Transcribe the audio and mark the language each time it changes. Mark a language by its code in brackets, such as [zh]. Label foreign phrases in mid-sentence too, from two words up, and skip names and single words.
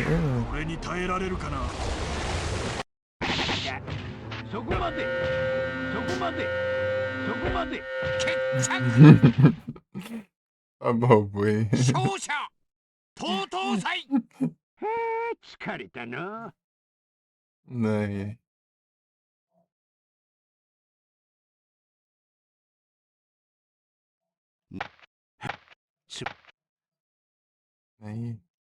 [ja] 俺に耐えられるかな。そこまでそこまでそこまで [pt] Tá bom, foi. [ja] 勝者東東祭疲れたな [pt] Não, aí.